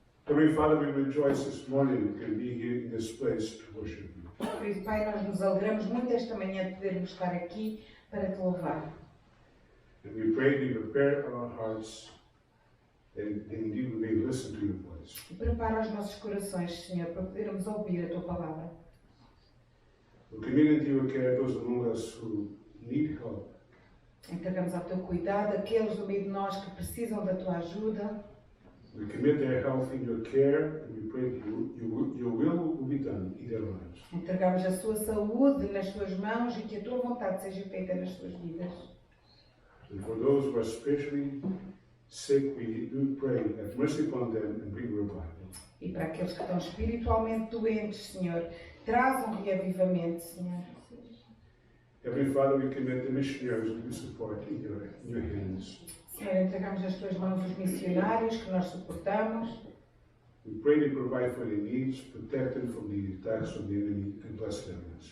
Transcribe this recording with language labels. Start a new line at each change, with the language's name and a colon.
English: Heavenly Father, we rejoice this morning we can be here in this place to worship you.
Portuguese: Por isso, Pai, nós nos alegramos muito esta manhã de podermos estar aqui para te louvar.
English: And we pray that you prepare our hearts and indeed we may listen to your voice.
Portuguese: E prepara os nossos corações, Senhor, para podermos ouvir a tua palavra.
English: We commit into your care those among us who need help.
Portuguese: Entregamos ao teu cuidado aqueles do meio de nós que precisam da tua ajuda.
English: We commit their health in your care and we pray that your will be done in their lives.
Portuguese: Entregamos a sua saúde nas tuas mãos e que a tua vontade seja feita nas suas vidas.
English: And for those who are spiritually sick, we do pray, have mercy upon them and bring revival.
Portuguese: E para aqueles que estão espiritualmente doentes, Senhor, traz um reavivamento, Senhor.
English: Heavenly Father, we commit the missionaries we support in your hands.
Portuguese: Senhor, entregamos nas tuas mãos os missionários que nós suportamos.
English: We pray that you provide for their needs, protect them from the attacks of the enemy, and bless them.